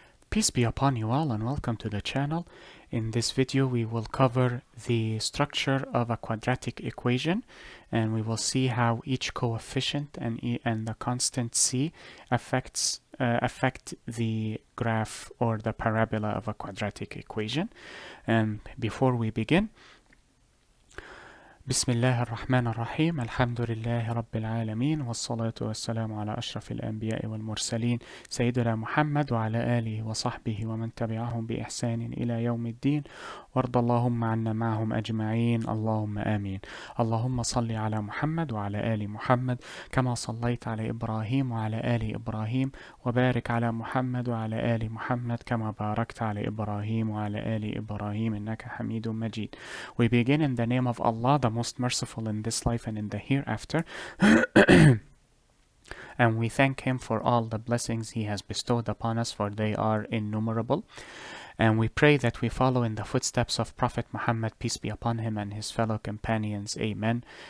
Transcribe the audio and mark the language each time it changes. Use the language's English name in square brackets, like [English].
[English] Peace be upon you all and welcome to the channel. In this video we will cover the structure of a quadratic equation and we will see how each coefficient and the constant c affect the graph or the parabola of a quadratic equation. And before we begin, [Arabic] بسم الله الرحمن الرحيم الحمد لله رب العالمين والصلاة والسلام على أشرف الأنبياء والمرسلين سيدنا محمد وعلى آله وصحبه ومن تبعهم بإحسان إلى يوم الدين وارض اللهم عنا معهم أجمعين اللهم آمين. اللهم صل على محمد وعلى آل محمد كما صليت على إبراهيم وعلى آل إبراهيم وبارك على محمد وعلى آل محمد كما باركت على إبراهيم وعلى آل إبراهيم إنك حميد مجيد. [English] We begin in the name of Allah, the most merciful in this life and in the hereafter. And we thank Him for all the blessings He has bestowed upon us, for they are innumerable. And we pray that we follow in the footsteps of Prophet Muhammad, peace be upon him, and his fellow companions. Amen.